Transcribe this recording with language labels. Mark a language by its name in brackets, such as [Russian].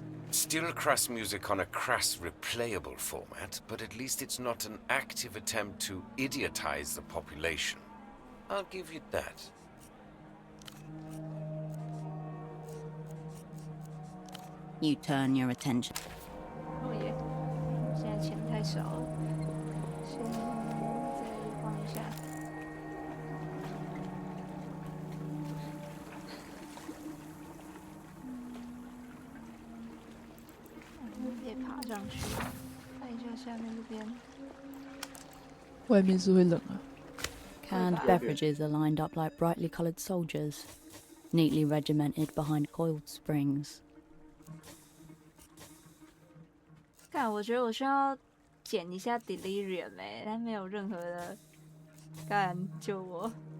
[English] Still crass music on a crass, replayable format, but at least it's not an active attempt to idiotize the population. I'll give you that. You turn your attention. [Chinese] 哦耶，现在钱太少了，先再晃一下。可以爬上去，看一下下面这边。外面是会冷啊。 [English] Canned beverages are lined up like brightly coloured soldiers, neatly regimented behind coiled springs. [Chinese] 看，我觉得我需要捡一下 Delirium 但没有任何的干救我，